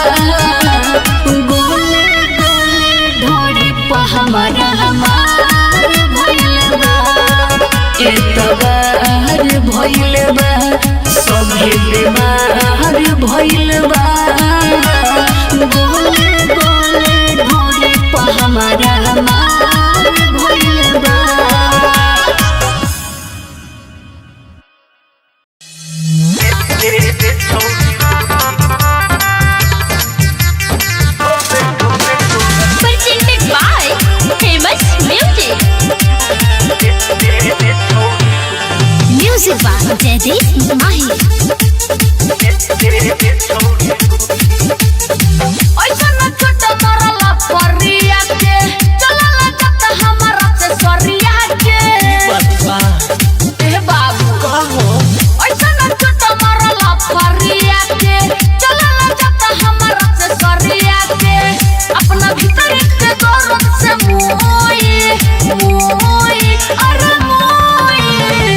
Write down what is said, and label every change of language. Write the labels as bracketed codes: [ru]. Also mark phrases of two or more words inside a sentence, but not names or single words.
[bho] गोले गोले ढोड़ी प हमार भइले बा एतबार भइले बा सभे बीमार भइले बा गोले गोले ढोड़ी प हमार भइले बा [en] Presented by Famous Music. Music by Jaideep Mahi. [bho] ऐसा न छोटा मरला परिया के चलला जत हमरा से सरिया के ए बाबू ऐसा न छोटा मरला परिया के चलला जत हमरा से सरिया के अपना भीतर के दर्द से मोई अरे मोई